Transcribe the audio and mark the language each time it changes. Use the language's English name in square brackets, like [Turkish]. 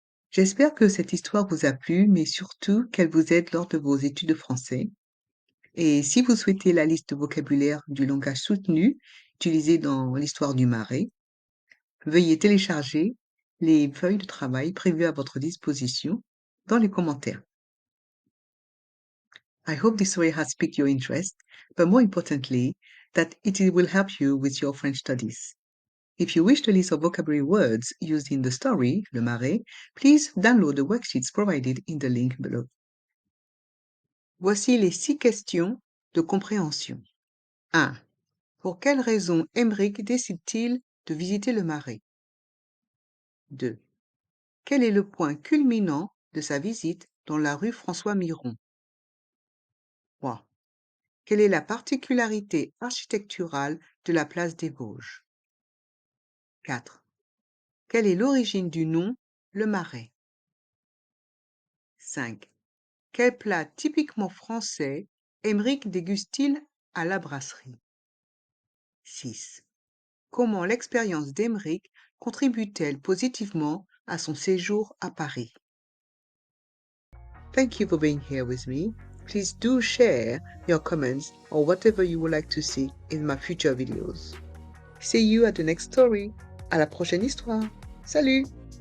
[French] J'espère que cette histoire vous a plu, mais surtout qu'elle vous aide lors de vos études de français. Et si vous souhaitez la liste de vocabulaire du langage soutenu utilisé dans l'histoire du marais, veuillez télécharger les feuilles de travail prévues à votre disposition dans les commentaires. [English] I hope this story has piqued your interest, but more importantly, that it will help you with your French studies. If you wish the list of vocabulary words used in the story, Le Marais, please download the worksheets provided in the link below. [French] Voici les 6 questions de compréhension. 1. Pour quelle raison Emeric décide-t-il de visiter le Marais? 2. Quel est le point culminant de sa visite dans la rue François Miron? 3. Quelle est la particularité architecturale de la place des Vosges? 4. Quelle est l'origine du nom Le Marais? 5. Quel plat typiquement français Emeric déguste-t-il à la brasserie? 6. Comment l'expérience d'Emeric contribue-t-elle positivement à son séjour à Paris? [English] Thank you for being here with me. Please do share your comments or whatever you would like to see in my future videos. See you at the next story. [French] À la prochaine histoire. Salut!